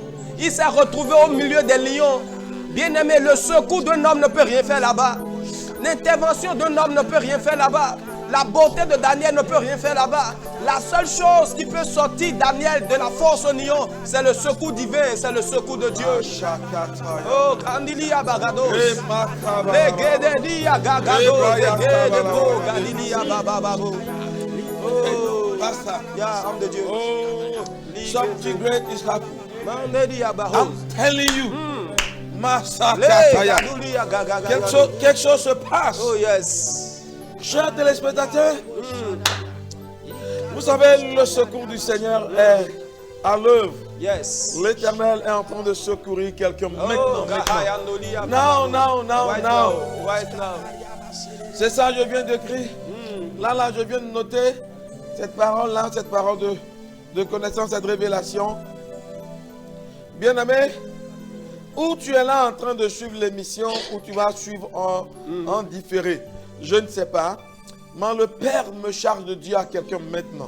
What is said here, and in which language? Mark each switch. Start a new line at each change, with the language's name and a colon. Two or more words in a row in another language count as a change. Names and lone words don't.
French: Il s'est retrouvé au milieu des lions. Bien-aimé, le secours d'un homme ne peut rien faire là-bas. L'intervention d'un homme ne peut rien faire là-bas. La beauté de Daniel ne peut rien faire là-bas. La seule chose qui peut sortir Daniel de la force au lion, c'est le secours divin, c'est le secours de Dieu. Oh, Kandilia Bagado. Legededia Gagado. Legedebo Gandilia Bababo.
English: Oh, yeah,
French: homme de Dieu.
English: Oh, something great is happening. Mandedia Baho. I'm telling you. Massakataya.
French: Quelque chose se passe.
English: Oh, yes.
French: Chers téléspectateurs, vous savez, le secours du Seigneur est à l'œuvre.
English: Yes.
French: L'Éternel est en train de secourir quelqu'un maintenant.
English: Now. Right now.
French: C'est ça, je viens d'écrire. Là, je viens de noter cette parole-là, cette parole de connaissance et de révélation. Bien-aimé, où tu es là en train de suivre l'émission, ou tu vas suivre en différé, je ne sais pas, mais le Père me charge de dire à quelqu'un maintenant.